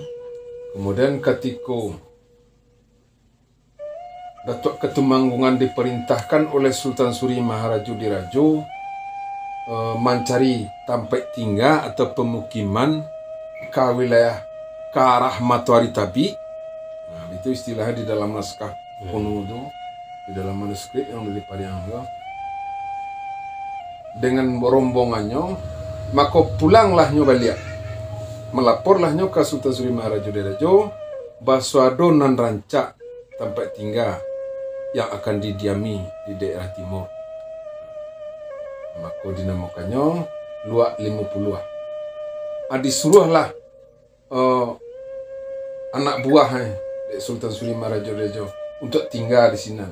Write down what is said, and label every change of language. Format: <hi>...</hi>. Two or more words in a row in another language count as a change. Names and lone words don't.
<id>Kemudian ketika Datuk Ketumanggungan diperintahkan oleh Sultan Suri Maharaja Dirajo mencari tempat tinggal atau pemukiman ke wilayah ke arah Matuari Tabi. Nah, itu istilahnya di dalam naskah kuno itu, di dalam manuskrip yang dari Periangan. Dengan rombongannya, maka pulanglah nyo balik. Melaporlah nyo ke Sultan Suri Maharaja Dirajo bahwa</id> <min>nan rancak</min> <id>tempat tinggal yang akan didiami di daerah timur. Maka dinamakannya Luak 50. Disuruhlah anak buah Sultan Suri Maharaja Dirajo untuk tinggal di sini.</id>